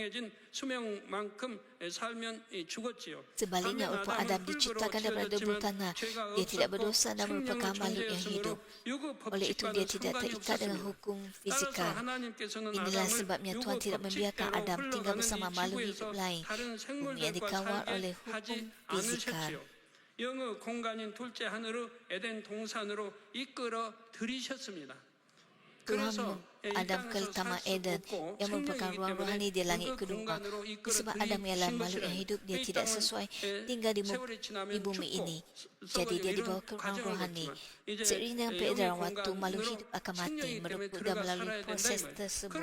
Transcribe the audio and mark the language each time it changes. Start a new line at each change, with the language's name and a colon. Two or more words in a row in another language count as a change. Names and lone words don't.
Malay: Sebaliknya, walaupun Adam diciptakan daripada debu tanah, dia tidak berdosa dan merupakan makhluk yang hidup. Oleh itu, dia tidak terikat dengan hukum fizikal. Inilah sebabnya Tuhan tidak membiarkan Adam tinggal bersama makhluk hidup lain, bumi yang dikawal oleh hukum fizikal.
Korean: 영의 공간인 둘째 하늘을 에덴 동산으로 이끌어 들이셨습니다.
Malay: Tuhan Adam ke Taman Eden yang merupakan ruang rohani di langit kedua. Sebab Adam ialah makhluk yang hidup, dia tidak sesuai tinggal di bumi ini. Jadi dia dibawa ke ruang rohani. Seiring dengan peredaran waktu, makhluk hidup akan mati, merepuk dan melalui proses tersebut.